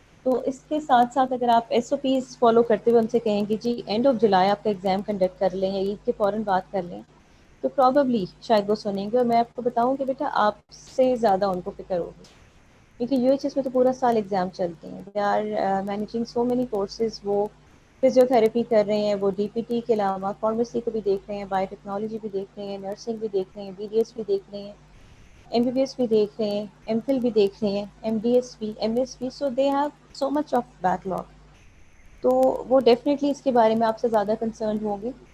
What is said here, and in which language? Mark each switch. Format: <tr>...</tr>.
<ur>تو اس کے ساتھ ساتھ اگر آپ ایس او پیز فالو کرتے ہوئے ان سے کہیں کہ جی اینڈ آف جولائی آپ کا ایگزام کنڈکٹ کر لیں یا عید کے فوراً بات کر لیں, تو پرابیبلی شاید وہ سنیں گے. اور میں آپ کو بتاؤں کہ بیٹا آپ سے زیادہ ان کو فکر ہوگی, کیونکہ یو ایچ ایس میں تو پورا سال ایگزام چلتے ہیں.</ur> <en>They are managing so many courses.</en> <ur>وہ فزیو تھراپی کر رہے ہیں, وہ ڈی پی ٹی کے علاوہ فارمیسی کو بھی دیکھ رہے ہیں, بایو ٹیکنالوجی بھی دیکھ رہے ہیں, نرسنگ بھی دیکھ رہے ہیں, بی ڈی ایس بھی دیکھ رہے ہیں, ایم بی بی ایس بھی دیکھ رہے ہیں, ایم فل بھی دیکھ رہے ہیں, ایم ڈی ایس بھی, ایم ایس بھی.</ur> <en>So they have so much of backlog.</en> <ur>تو وہ ڈیفینیٹلی اس کے بارے میں آپ سے زیادہ کنسرن ہوں گے.</ur>